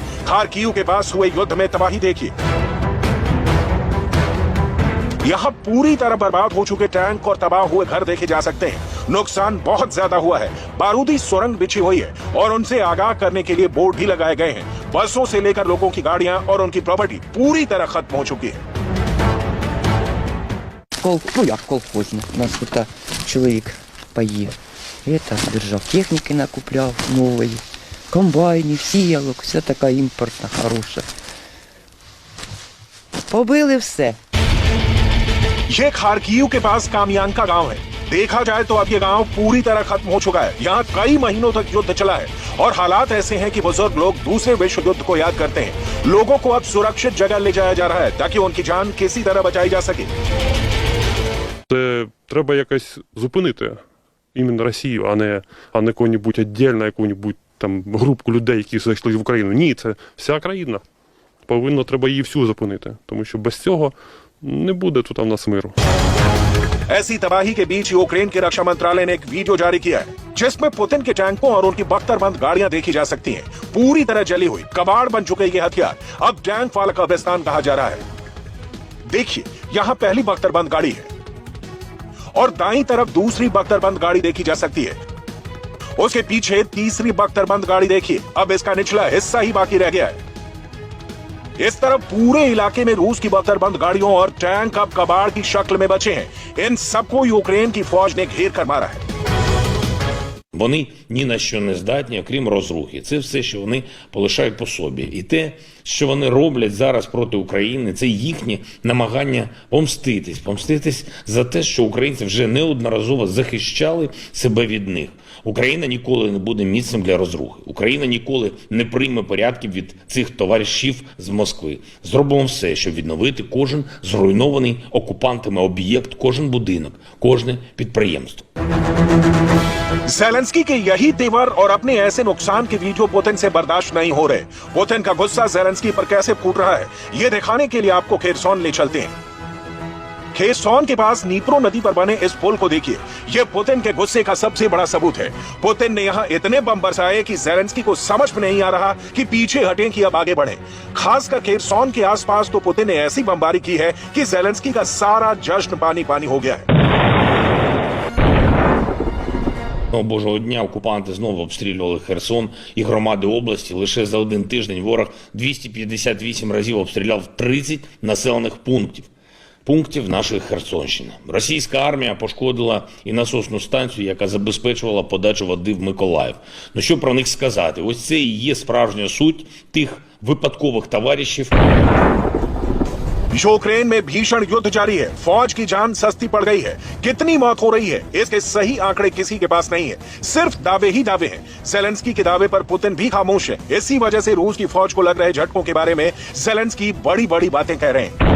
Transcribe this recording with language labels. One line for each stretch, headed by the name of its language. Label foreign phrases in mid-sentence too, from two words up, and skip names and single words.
Hindi: खार्किव के पास हुए युद्ध में तबाही देखिए। यहां पूरी तरह बर्बाद हो चुके टैंक और तबाह हुए घर देखे जा सकते हैं। नुकसान बहुत ज्यादा हुआ है। बारूदी सुरंग बिछी हुई है और उनसे आगाह करने के लिए बोर्ड भी लगाए गए हैं। बसों से लेकर लोगों की गाड़ियां और उनकी प्रॉपर्टी पूरी तरह खत्म हो चुकी है।
Ukrainian: Колхозник. У нас тут чоловік паїв. Держав техніки, накупляв нової, комбайнів, сіялок, все така імпортна, хороша. Побили все.
Hindi: ये खार्किव के पास कामियान का गांव है। देखा जाए तो अब ये गांव पूरी तरह खत्म हो चुका है। यहाँ कई महीनों तक युद्ध चला है और हालात ऐसे हैं कि बुजुर्ग लोग दूसरे विश्व युद्ध को याद करते हैं। लोगों को अब सुरक्षित जगह ले जाया जा रहा है ताकि उनकी जान किसी तरह बचाई जा सके।
Ukrainian: Це треба якось зупинити іменно Росію, а не кого-небудь віддільно, яку-небудь там групку людей, які зайшли в Україну. Ні, це вся країна. Треба її всю зупинити, тому що без цього не буде тут у нас миру.
Hindi: ऐसी तबाही के बीच यूक्रेन के रक्षा मंत्रालय ने एक वीडियो जारी किया है जिसमें पुतिन के टैंकों और उनकी बख्तरबंद गाड़ियां देखी जा सकती हैं। पूरी तरह जली हुई कबाड़ बन चुके ये हथियार अब टैंक वाला कब्रिस्तान कहा जा रहा है। देखिए यहाँ पहली बख्तरबंद गाड़ी है और दाईं तरफ दूसरी बख्तरबंद गाड़ी देखी जा सकती है। उसके पीछे तीसरी बख्तरबंद गाड़ी देखिए, अब इसका निचला हिस्सा ही बाकी रह गया है। इस तरफ पूरे इलाके में रूस की बख्तरबंद गाड़ियों और टैंक अब कबाड़ की शक्ल में बचे हैं। इन सबको यूक्रेन की फौज ने घेर कर मारा है।
Ukrainian: Вони ні на що не здатні, окрім розрухи. Це все, що вони полишають по собі. І те, що вони роблять зараз проти України, це їхнє намагання помститись за те, що українці вже неодноразово захищали себе від них. Україна ніколи не буде місцем для розрухи. Україна ніколи не прийме порядків від цих товаришів з Москви. Зробимо все, щоб відновити кожен зруйнований окупантами об'єкт, кожен будинок, кожне підприємство.
Hindi: ज़ेलेंस्की के यही तेवर और अपने ऐसे नुकसान के वीडियो पुतिन से बर्दाश्त नहीं हो रहे। पुतिन का गुस्सा ज़ेलेंस्की पर कैसे फूट रहा है ये दिखाने के लिए आपको खेरसोन ले चलते हैं। खेरसोन के पास नीप्रो नदी पर बने इस पुल को देखिए। यह पुतिन के गुस्से का सबसे बड़ा सबूत है। पुतिन ने यहाँ इतने बम बरसाए कि ज़ेलेंस्की को समझ में नहीं आ रहा कि पीछे हटें कि अब आगे बढ़े। खासकर खेरसोन के आसपास तो पुतिन ने ऐसी बमबारी की है कि ज़ेलेंस्की का सारा जश्न पानी पानी हो गया है।
Ukrainian: Божого дня окупанти знову обстрілювали Херсон і громади області. Лише за один тиждень ворог 258 разів обстріляв 30 населених пунктів нашої Херсонщини. Російська армія пошкодила і насосну станцію, яка забезпечувала подачу води в Миколаїв. Ну що про них сказати? Ось це і є справжня суть тих випадкових товаришів.
Hindi: यूक्रेन में भीषण युद्ध जारी है। फौज की जान सस्ती पड़ गई है। कितनी मौत हो रही है इसके सही आंकड़े किसी के पास नहीं है, सिर्फ दावे ही दावे हैं। ज़ेलेंस्की के दावे पर पुतिन भी खामोश है। इसी वजह से रूस की फौज को लग रहे झटकों के बारे में ज़ेलेंस्की बड़ी बड़ी बातें कह रहे हैं।